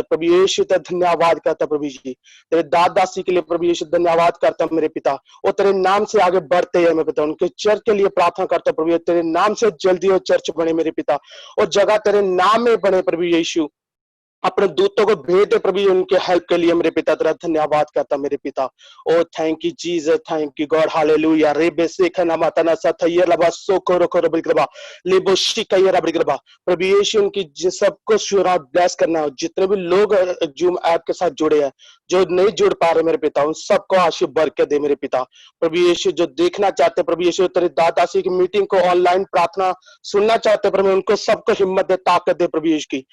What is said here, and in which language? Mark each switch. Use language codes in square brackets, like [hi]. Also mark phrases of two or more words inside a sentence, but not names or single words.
[hi] प्रभु यीशु तेरा धन्यवाद करता प्रभु जी, तेरे दासी के लिए प्रभु यीशु धन्यवाद करता मेरे पिता। और तेरे नाम से आगे बढ़ते हैं मेरे पिता। उनके चर्च के लिए प्रार्थना करता प्रभु, तेरे नाम से जल्दी वो चर्च बने मेरे पिता, और जगह तेरे नाम में बने प्रभु यीशु। अपने दूतों को भेज दे प्रभु उनके हेल्प के लिए मेरे पिता। तेरा धन्यवाद करता मेरे पिता। [en] O thank you Jesus, thank you God, हालेलुया। रेबे सेखना मातना सथय लबा सोको रोको रबा लेबो शिकय रबा। [hi] प्रभु यीशु उनकी सबको शुरा ब्लेस करना हो। जितने भी लोग जूम ऐप के साथ जुड़े हैं, जो नहीं जुड़ पा रहे मेरे पिता, उन सबको आशीष बरकत दे मेरे पिता। प्रभु यीशु जो देखना चाहते प्रभु यीशु तेरे दासी की मीटिंग को, ऑनलाइन प्रार्थना सुनना चाहते प्रभु, उनको सबको हिम्मत दे, ताकत दे प्रभु यीशु की।